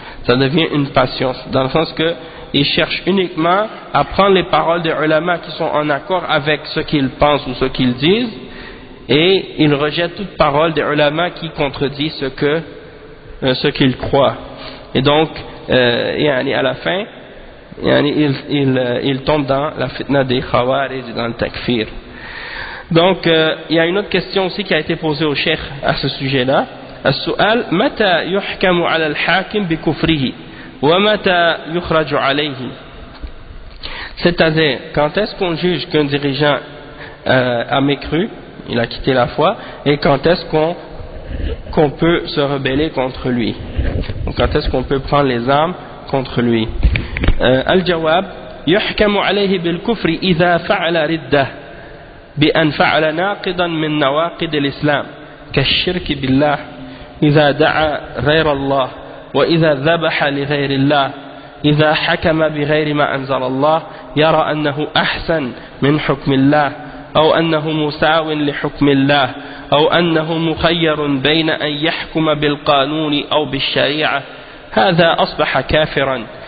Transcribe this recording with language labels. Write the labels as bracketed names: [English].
[French] Ça devient une passion, dans le sens que ils cherchent uniquement à prendre les paroles des ulama qui sont en accord avec ce qu'ils pensent ou ce qu'ils disent, et ils rejettent toute parole des ulama qui contredit ce qu'ils croient. Et donc à la fin ils tombent dans la fitna des khawarij et dans le takfir. Donc il y a une autre question aussi qui a été posée au cheikh à ce sujet-là. [Arabic] السؤال متى يحكم على الحاكم بكفره ومتى يخرج عليه. [French] C'est-à-dire, quand est-ce qu'on juge qu'un dirigeant a mécru, il a quitté la foi, et quand est-ce qu'on peut se rebeller contre lui, donc quand est-ce qu'on peut prendre les armes contre lui. [Arabic] Al-Jawab, يحكم عليه بالكفر إذا فعل ردة بأن فعل ناقضا من نواقض الإسلام كالشرك بالله، إذا دعا غير الله، وإذا ذبح لغير الله، إذا حكم بغير ما أنزل الله يرى أنه أحسن من حكم الله، أو أنه مساو لحكم الله، أو أنه مخير بين أن يحكم بالقانون أو بالشريعة، هذا أصبح كافرا.